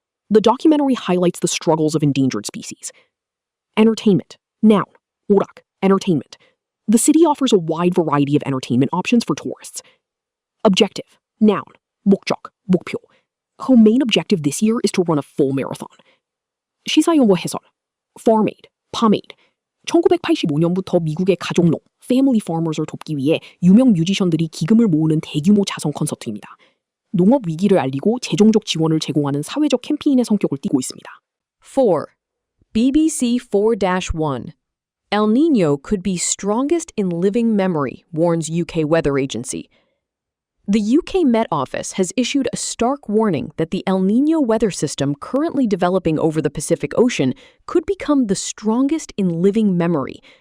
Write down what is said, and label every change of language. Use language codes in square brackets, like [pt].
[en] The documentary highlights the struggles of endangered species. Entertainment. Noun. 오락. Entertainment. The city offers a wide variety of entertainment options for tourists. Objective. Noun. [ko] 목적. 목표. [en] Her main objective this year is to run a full marathon. [ko] 시사용어 해설. [en] Farm Aid, Palm Aid. [ko] 1985년부터 미국의 가족농, [en] family farmers [ko] 을 돕기 위해 유명 뮤지션들이 기금을 모으는 대규모 자선 콘서트입니다. 농업 위기를 알리고 재정적 지원을 제공하는 사회적 캠페인의 성격을 띠고 있습니다. 4. BBC 4-1. [en] El Niño could be strongest in living memory, warns UK weather agency. The UK Met Office has issued a stark warning that the El Niño weather system currently developing over the Pacific Ocean could become the strongest in living memory.